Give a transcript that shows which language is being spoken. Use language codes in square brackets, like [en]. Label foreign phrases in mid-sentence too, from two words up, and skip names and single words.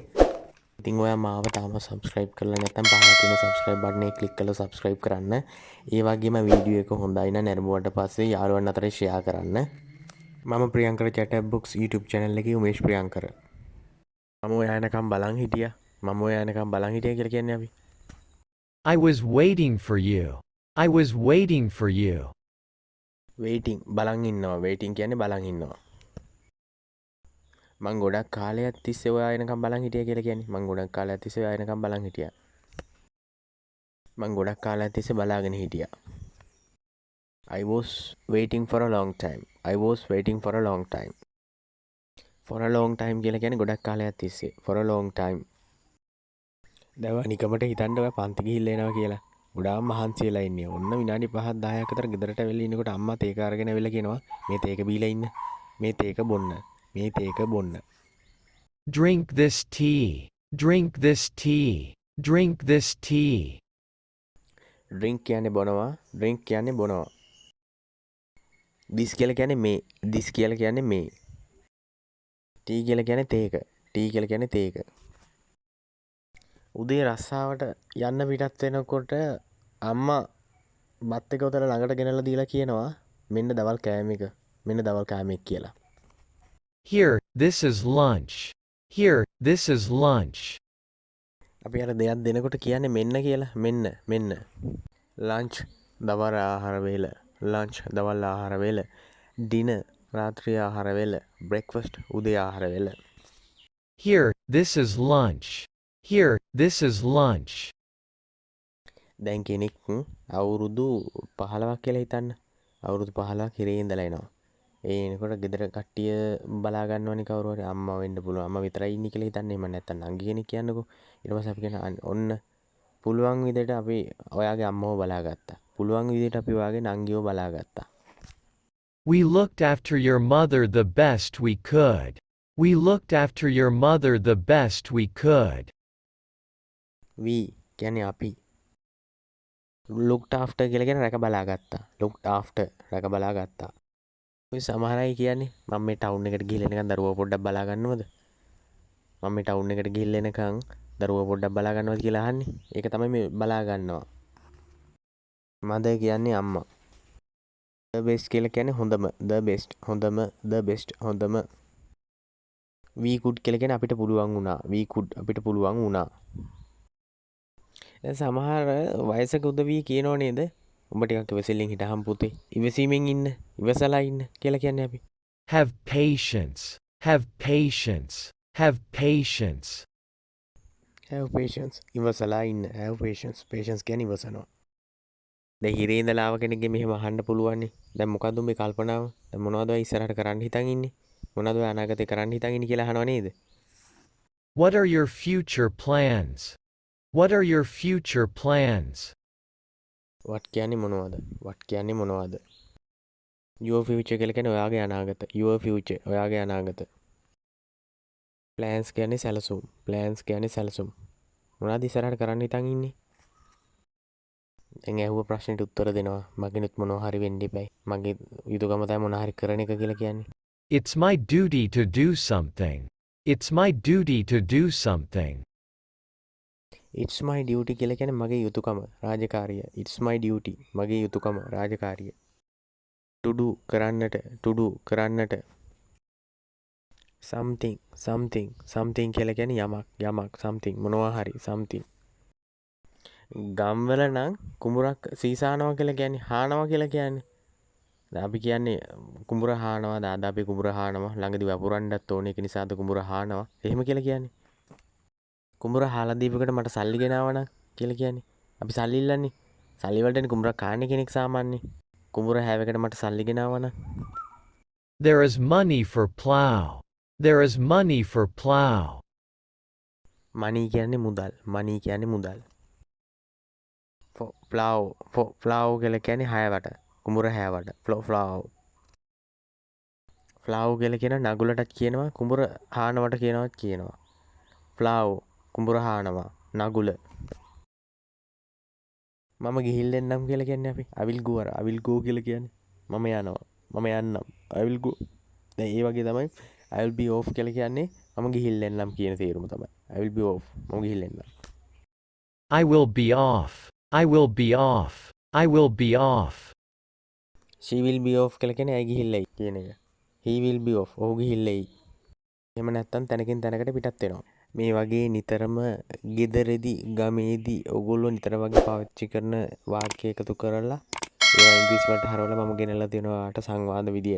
[si] ඉතින් ඔයා මාව තාම subscribe කරලා නැත්නම් පහළ තියෙන [en] subscribe button [si] එක click කරලා subscribe කරන්න. ඒ වගේම වීඩියෝ එක හොඳයි නම් නැරඹුවට පස්සේ යාළුවන් අතර share කරන්න. මම ප්‍රියංකර chat box YouTube channel එකේ උමේෂ් ප්‍රියංකර. මම ඔයා එනකම් බලන් හිටියා. මම ඔයා එනකම් බලන් හිටියා කියලා කියන්නේ අපි. [en] I was waiting for you. I was waiting for you. [si] waiting බලන් ඉන්නවා. waiting කියන්නේ බලන් ඉන්නවා. මං ගොඩක් කාලයක් තිස්සේ ඔයා එනකම් බලන් හිටියා කියලා කියන්නේ. මං ගොඩක් කාලයක් තිස්සේ ඔයා එනකම් බලන් හිටියා. මං ගොඩක් කාලයක් තිස්සේ බලාගෙන හිටියා. [en] I was waiting for a long time. I was waiting for a long time. For a long time [si] කියලා කියන්නේ ගොඩක් කාලයක් තිස්සේ. [en] For a long time. [si] දැන් නිකමට හිතන්න ඔයා පන්ති ගිහිල්ලා එනවා කියලා. ගොඩාක් මහන්සි වෙලා ඉන්නේ. ඔන්න විනාඩි 5ක් 10ක් අතර ගෙදරට වෙලා ඉන්නකොට අම්මා තේක අරගෙන වෙලා කියනවා මේ තේක බීලා ඉන්න. මේ තේක බොන්න. මේ තේක බොන්න. [en] Drink this tea. Drink this tea. Drink this tea. [si] drink කියන්නේ බොනවා. drink කියන්නේ බොනවා. this කියලා කියන්නේ මේ. this කියලා කියන්නේ මේ. tea කියලා කියන්නේ තේක. tea කියලා කියන්නේ තේක. උදේ රස්සාවට යන්න පිටත් වෙනකොට අම්මා බත් එක උතල ළඟට ගෙනල්ලා දීලා කියනවා මෙන්න දවල් කෑම එක. මෙන්න දවල් කෑම එක කියලා. [en] Here, this is lunch. Here, this is lunch. [si] අපි අර දෙයක් දෙනකොට කියන්නේ මෙන්න කියලා. මෙන්න. lunch දවල් ආහාර වේල. lunch දවල් ආහාර වේල. dinner රාත්‍රී ආහාර වේල. breakfast උදේ ආහාර වේල. [en] Here, this is lunch. Here, this is lunch. [si] දැන් කෙනෙක් අවුරුදු 15ක් කියලා හිතන්න. අවුරුදු 15ක් හිරේ ඉඳලා එනවා. ඒ එනකොට ගෙදර කට්ටිය බලා ගන්නවනේ කවුරු හරි අම්මා වෙන්න පුළුවන්. අම්මා විතරයි ඉන්නේ කියලා හිතන්නේ. එහෙම නැත්නම් නංගි කෙනෙක් කියන්නකෝ. ඊට පස්සේ අපි කියන ඔන්න පුළුවන් විදිහට අපි ඔයාගේ අම්මව බලාගත්තා. පුළුවන් විදිහට අපි ඔයාගේ නංගිව බලාගත්තා. [en] We looked after your mother the best we could. We looked after your mother the best we could. [si] we කියන්නේ අපි. [en] looked after [si] කියලා කියන්නේ රැක බලාගත්තා. [en] looked after [si] රැක බලාගත්තා. ඔය සමහර අය කියන්නේ මම මේ ටවුන් එකට ගිහිල්ලා එනකන් දරුවෝ පොඩ්ඩක් බලා ගන්නවද? මම මේ ටවුන් එකට ගිහිල්ලා එනකන් දරුවෝ පොඩ්ඩක් බලා ගන්නවද කියලා අහන්නේ. ඒක තමයි මේ බලා ගන්නවා. මදර් කියන්නේ අම්මා. [en] the best [si] කියලා කියන්නේ හොඳම. [en] the best [si] හොඳම. [en] the best [si] හොඳම. [en] we could [si] කියලා කියන්නේ අපිට පුළුවන් වුණා. [en] we could [si] අපිට පුළුවන් වුණා. දැන් සමහර වයසක උදවිය කියනෝ නේද? උඹ ටිකක් ඉවසිල්ලෙන් හිටහම් පුතේ. ඉවසීමෙන් ඉන්න. ඉවසලා ඉන්න කියලා කියන්නේ අපි. [en] Have patience. Have patience. Have patience. have patience. [si] ඉවසලා ඉන්න. [en] have patience. [si] patience කියන්නේ ඉවසනවා. දැන් හිරේ ඉඳලා ආව කෙනෙක්ගේ මෙහෙම අහන්න පුළුවන් නේ. දැන් මොකද්ද උඹේ කල්පනාව? දැන් මොනවද ඔය ඉස්සරහට කරන්න හිතන් ඉන්නේ? මොනවද ඔය අනාගතේ කරන්න හිතන් ඉන්නේ කියලා අහනව නේද? [en] What are your future plans? What are your future plans? [si] what කියන්නේ මොනවද? what කියන්නේ මොනවද? [en] your future [si] කියලා කියන්නේ ඔයාගේ අනාගත. [en] your future [si] ඔයාගේ අනාගත. plans කියන්නේ සැලසුම්. plans කියන්නේ සැලසුම්. මොනවද ඉස්සරහට කරන්න හිතන් ඉන්නේ? දැන් ඇහුව ප්‍රශ්නෙට උත්තර දෙනවා. මගෙනුත් මොනවා හරි වෙන්න ඉබයි. මගේ යුතුයකම තමයි මොනවා හරි කරන එක කියලා කියන්නේ. [en] It's my duty to do something. It's my duty to do something. it's my duty [si] කියලා කියන්නේ මගේ යුතුයකම රාජකාරිය. [en] it's my duty [si] මගේ යුතුයකම රාජකාරිය. [en] to do [si] කරන්නට. something කියලා කියන්නේ යමක් something මොනවා හරි something. ගම්වල නම් කුඹුරක් සීසානවා කියලා කියන්නේ හානවා කියලා කියන්නේ. දැන් අපි කියන්නේ කුඹුර හානවා. දාද අපි කුඹුර හානවා. ළඟදී වපුරන්නත් ඕනේ. ඒක නිසාද කුඹුර හානවා. එහෙම කියලා කියන්නේ. කුඹුර හාලා දීපෙකට මට සල්ලි ගෙනාවා නම් කියලා කියන්නේ. අපි සල්ලි ඉල්ලන්නේ. සල්ලි වලටනේ කුඹුර කාන්නේ කෙනෙක් සාමාන්‍යයෙන්. කුඹුර හැවකට මට සල්ලි ගෙනාවා නම්. [en] There is money for plough. There is money for plough. [si] money කියන්නේ මුදල්. money කියන්නේ මුදල්. [en] for plough [si] කියලා කියන්නේ හයවට. කුඹුර හැවට. plough කියලා කියන නගුලටත් කියනවා කුඹුර හානවට කියනවත් කියනවා. plough කුඹුර හානවා නගුල. මම ගිහිල්ලා එන්නම් කියලා කියන්නේ අපි. [en] I will go [si] කියලා කියන්නේ. මම යනවා. මම යන්නම්. [en] I will go. [si] දැන් ඒ වගේ තමයි [en] I will be off [si] කියලා කියන්නේ මම ගිහිල්ලා එන්නම් කියන තේරුම තමයි. [en] I will be off. [si] මම ගිහිල්ලා එන්නම්. [en] I will be off. I will be off. I will be off. She will be off [si] කියලා කියන්නේ ඇයි ගිහිල්ලා එයි කියන එක. [en] He will be off. [si] ඔහු ගිහිල්ලා එයි. එහෙම නැත්තම් තැනකින් තැනකට පිටත් වෙනවා. මේ වගේ නිතරම ගෙදරදී ගමේදී ඔයගොල්ලෝ නිතර වගේ පාවිච්චි කරන වාක්‍ය එකතු කරලා ඒවා ඉංග්‍රීසි වලට හරවලා මම ගෙනල්ලා දෙනවා ඔයාලට සංවාද විදියට.